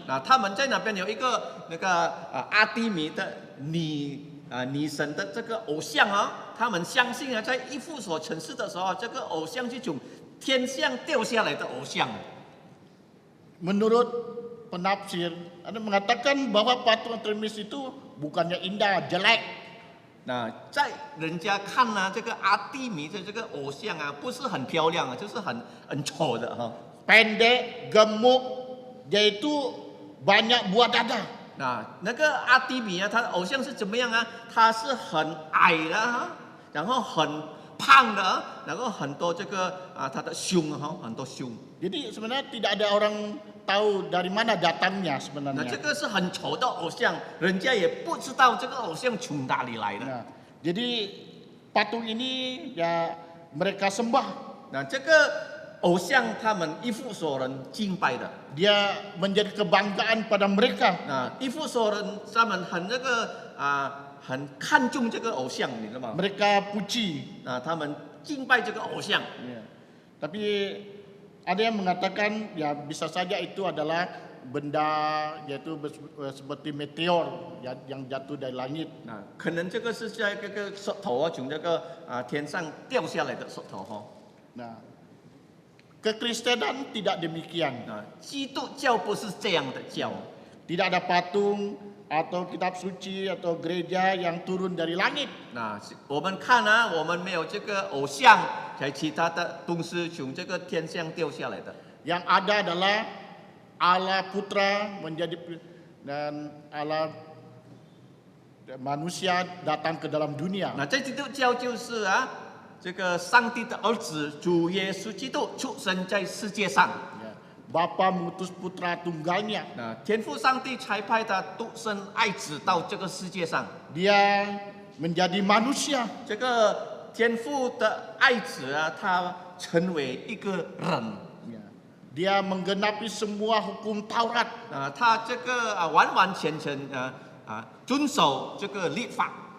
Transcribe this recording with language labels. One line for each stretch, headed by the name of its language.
Chinese: 那他们在那边有一个那个阿提米的女神的这个偶像他们相信在以弗所城市的时候，这个偶像是从天上掉下来的偶像。
Indonesian: Menurut penafsir, ada mengatakan bahwa patung Artemis itu bukannya indah, jelek.
Chinese: 那在人家看这个阿提米的这个偶像不是很漂亮就是很丑的哈。
Indonesian: Pendek, gemuk, dia itu banyak buah dada.
Chinese: 那个阿提米啊，他的偶像是怎么样啊？他是很矮的哈，然后很胖的，然后很多这个他的胸哈，很多胸。
Indonesian: Jadi sebenarnya tidak ada orang tahu dari mana datangnya
Chinese: 那
Indonesian: sebenarnya.
Chinese: 这个是很丑的偶像，人家也不知道这个偶像从哪里来的。
Indonesian: Nah, jadi patung ini ya mereka sembah.
Chinese: 那这个偶像他们一夫所人敬拜的。
Indonesian: Dia menjadi kebanggaan pada mereka.
Chinese: 那一夫所人他们很那个很看重这个偶像，你知道吗？
Indonesian: Mereka puji.
Chinese: 他们敬拜这个偶像。
Indonesian: Ya. Tapi ada yang mengatakan ya bisa saja itu adalah benda yaitu seperti meteor yang jatuh dari langit.
Chinese: 可能这个是在这个石头啊，从这个天上掉下来的石头哈。
Indonesian: Nah, kekristenan tidak demikian.
Chinese: 基督教不是这样的教，
Indonesian: Tidak ada patung atau kitab suci atau gereja yang turun dari langit.
Chinese: 我们看啊，我们没有这个偶像，还其他的东西从这个天上掉下来的。
Indonesian: Yang ada adalah Allah Putra menjadi dan Allah manusia datang ke dalam dunia.
Chinese: 在基督教就是这个上帝的儿子主耶稣基督出生在世界上。
Indonesian: Ya. Bapa mengutus putra tunggalnya.
Chinese: 天父上帝才派他独生爱子到这个世界上。
Indonesian: Dia menjadi manusia.
Chinese: 这个天父的爱子他成为一个人。
Indonesian: Ya. Dia menggenapi semua hukum Taurat.
Chinese: 他这个完完全全遵守这个律法。